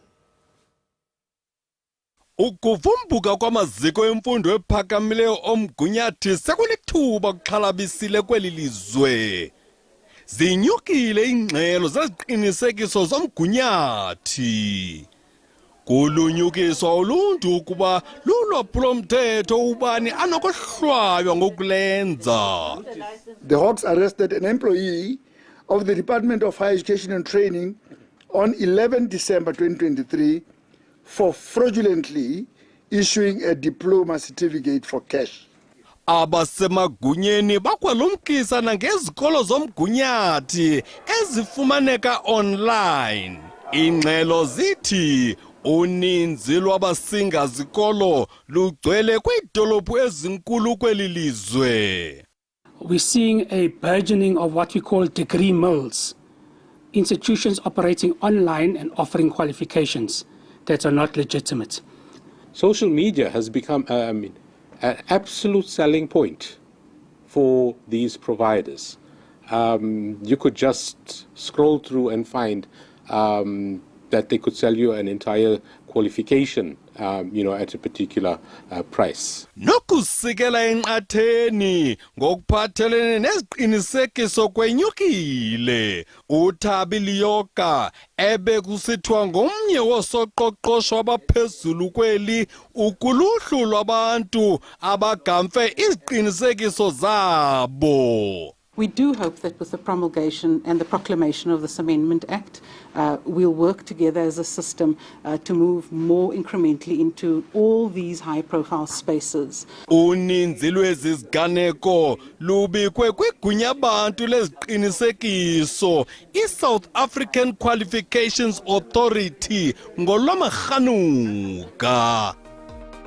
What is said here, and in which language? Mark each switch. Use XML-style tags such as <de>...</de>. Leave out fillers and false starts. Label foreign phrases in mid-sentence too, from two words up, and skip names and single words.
<xh>Ukuvumbuka kwamaziko emfundo ephakamileyo omgunyathi sekulithuba kuxhalabisile kweli lizwe. Zinyukile ingxelo zeziqinisekiso zomgunyathi. Kulunyukiswa uluntu ukuba lulwaphulomthetho ubani anokohlwaywa ngokulenza.</xh> <en>The Hawks arrested an employee of the Department of Higher Education and Training on 11 December 2023 for fraudulently issuing a diploma certificate for cash.</en> <xh>Abasemagunyeni bakwalumkisa nangezikolo zomgunyathi ezifumaneka online. Ingxelo zithi uninzi lwabasinga zikolo lugcwele kwiidolophu ezinkulu kweli lizwe.</xh> <en>We're seeing a burgeoning of what we call degree mills, institutions operating online and offering qualifications that are not legitimate. Social media has become an absolute selling point for these providers. You could just scroll through and find that they could sell you an entire qualification, at a particular price.</en> <xh>Nokusikela enqatheni ngokuphathelene neziqinisekiso kwenyukile. Uthabi Liyoka ebekusithwa ngomnye wosoqoqosho abaphezulu kweli ukuluhlu lwabantu abagamfe iziqinisekiso zabo.</xh> <en>We do hope that with the promulgation and the proclamation of this Amendment Act, we'll work together as a system to move more incrementally into all these high-profile spaces.</en> <xh>Uninzi lweziganeko lubikwe kwigunya abantu leziqinisekiso iSouth African Qualifications Authority ngolwamarhanuka.</xh>